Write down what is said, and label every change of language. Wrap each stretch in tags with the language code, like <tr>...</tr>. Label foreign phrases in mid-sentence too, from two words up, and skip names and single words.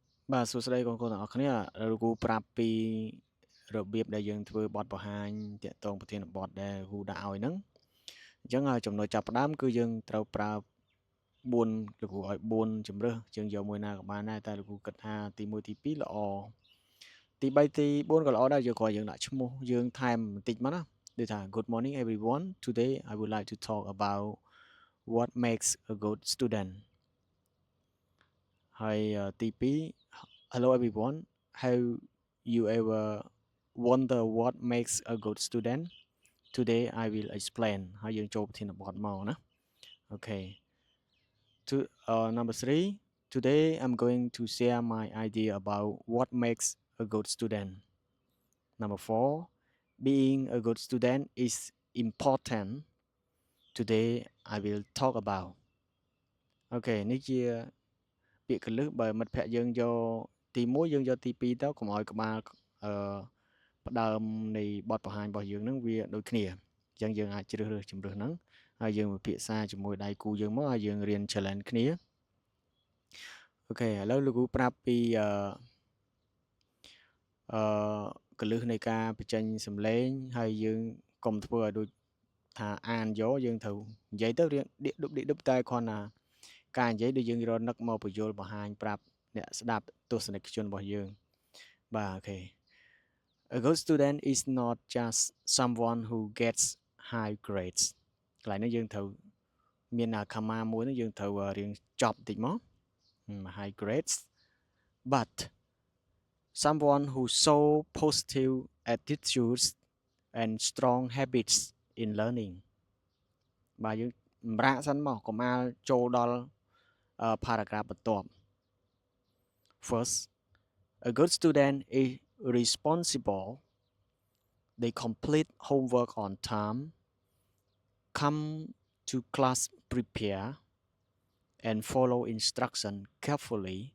<km>បាទសួស្តីបងប្អូនទាំងអស់គ្នាលោកគ្រូប្រាប់ពីរបៀបដែលយើងធ្វើបទបង្ហាញតាក់ទងប្រធានបទដែលគ្រូដាក់ឲ្យហ្នឹងអញ្ចឹងចំណុចចាប់ផ្ដើមគឺយើងត្រូវប្រើ4លោកគ្រូឲ្យ4ជំរើសយើងយកមួយណាក៏បានដែរតែលោកគ្រូគិតថាទី1ទី2ល្អទី3ទី4ក៏ល្អដែរយើងគ្រាន់យើងដាក់ឈ្មោះយើងថែមបន្តិចមកណាដូចថា</km> <en>Good morning everyone today I would like to talk about what makes a good student ហើយទី2 Hello everyone have you ever wonder what makes a good student today I will explain</en> <km>ហើយយើងចូលប្រធានបទមកណា</km> <en>Okay to number 3 today I'm going to share my idea about what makes a good student number 4 being a good student is important today I will talk about</en> <km>Okay នេះជាពាក្យកលឹះបើមិត្តភ័ក្ដិយើងយកទី1យើងយកទី2ទៅកុំឲ្យក្បាលផ្ដើមនៃបទបង្ហាញរបស់យើងហ្នឹងវាដូចគ្នាអញ្ចឹងយើងអាចជ្រើសរើសជំរើសហ្នឹងហើយយើងពិភាក្សាជាមួយដៃគូយើងមកហើយយើងរៀន challenge គ្នាអូខេឥឡូវលោកគ្រូប្រាប់ពី កលឹះនៃការបញ្ចេញសំឡេងហើយយើងកុំធ្វើឲ្យដូចថាអានយកយើងត្រូវនិយាយទៅរៀងដៀកឌុបតែគ្រាន់តែការនិយាយដូចយើងរនឹក មកបញ្យល់បង្ហាញប្រាប់អ្នកស្ដាប់ទស្សនិកជនរបស់យើងបាទអូខេ</km> <en>A good student is not just someone who gets high</en> <km>grades កន្លែងនេះយើងត្រូវមានcomma មួយនេះយើងត្រូវរៀងចប់បន្តិចមក</km> <en>high grades but someone who show positive attitudes and strong habits in learning</en> <km>បាទយើងសម្រាប់សិនមកកុំអាលចូលដល់paragraph បន្ទាប់</km> <en>First a good student is responsible they complete homework on time come to class prepare and follow instruction carefully</en>